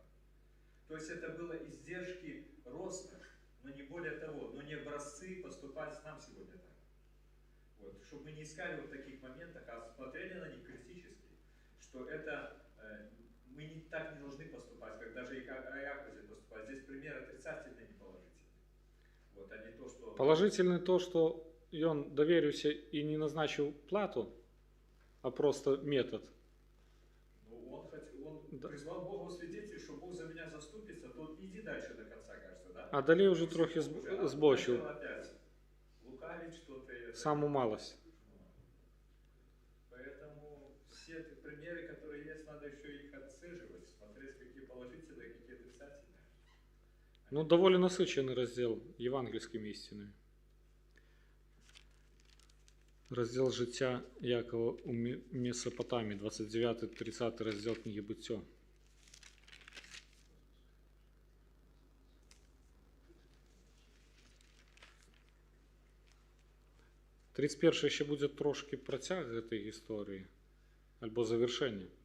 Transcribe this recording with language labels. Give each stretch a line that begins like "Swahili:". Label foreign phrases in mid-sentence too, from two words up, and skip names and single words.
Russian: То есть это было издержки роста, но не более того, но не образцы поступать нам сегодня так. Вот, чтобы мы не искали вот таких моментах, а смотрели на них критически, что это мы так не должны поступать, как даже Иаков здесь поступает. Здесь пример отрицательный, не положительный. Вот, а не то, что...
Ukrainian: Положительне то, що він довірився і не назначив плату, а просто метод.
Russian: Ну, он Да. призвал Бога в свидетель, что Бог за меня заступится, то иди дальше до конца, кажется, да?
Ukrainian: А далі вже трохи
Russian: Уже
Ukrainian: збочив,
Russian: начал опять лукавить что-то. саму малость. Поэтому все эти примеры, которые есть, надо еще их отслеживать, смотреть, какие положительные, какие отрицательные.
Ukrainian: Ну, доволі насичений розділ євангельськими істинами. Розділ життя Якова у Месопотамії, 29-30 розділ книги Буття. Тридцять перший ще буде трошки протяг цієї історії, або завершення.